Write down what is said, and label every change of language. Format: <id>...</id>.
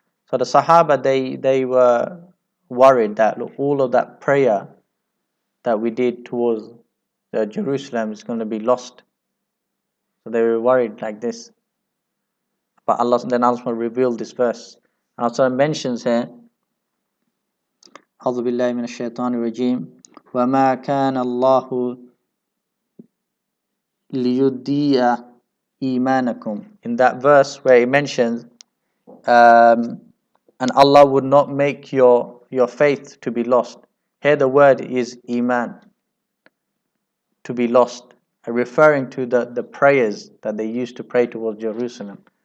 <en>So the Sahaba, they were worried that, look, all of that prayer that we did towards Jerusalem is going to be lost. So they were worried like this. But Allah then also revealed this verse. And also mentions here,</en> <ar>أعوذ بالله من الشيطان الرجيم وما كان الله ليضيع إيمانكم.</ar> <en>In that verse where it mentions, and Allah would not make your faith to be lost. Here the word is Iman, to be lost, referring to the prayers that they used to pray towards Jerusalem.</en>